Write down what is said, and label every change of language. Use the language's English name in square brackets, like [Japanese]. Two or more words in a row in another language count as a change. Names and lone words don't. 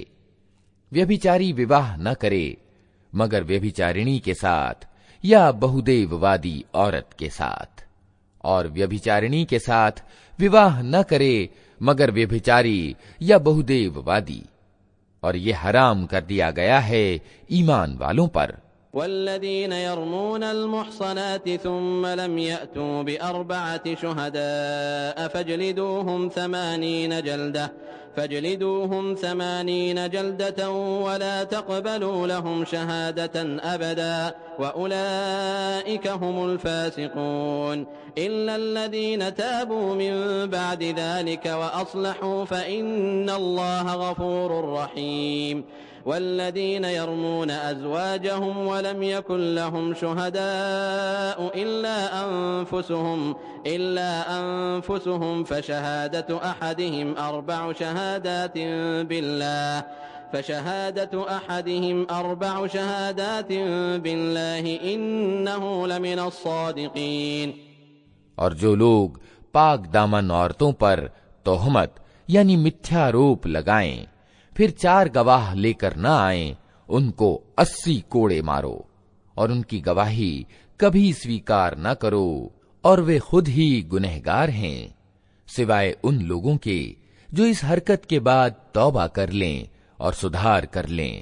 [Hindi] व्यभिचारी विवाह न करे मगर व्यभिचारिणी के साथ या बहुदेववादी औरत के साथ, और व्यभिचारिणी के साथ विवाह न करे मगर व्यभिचारी या बहुदेववादी, और ये हराम कर दिया गया है ईमान वालों पर। [Arabic] والذين يرمون المحصنات ثم لم يأتوا بأربعة شهداء فاجلدوهم ثمانين جلدة ولا تقبلوا لهم شهادة أبدا وأولئك هم الفاسقون إلا الذين تابوا من بعد ذلك وأصلحوا فإن الله غفور رحيم. والذين يرمون أزواجهم ولم يكن لهم شهداء إلا أنفسهم فشهادة أحدهم أربع شهادات بالله إنه لمن الصادقين. [Hindi] और जो लोग पाक दामन औरतों पर तोहमत यानी मिथ्यारोप लगाएं, फिर 4 गवाह लेकर न आए, उनको 80 कोड़े मारो और उनकी गवाही कभी स्वीकार न करो, और वे खुद ही गुनहगार हैं, सिवाय उन लोगों के जो इस हरकत के बाद तौबा कर लें और सुधार कर लें।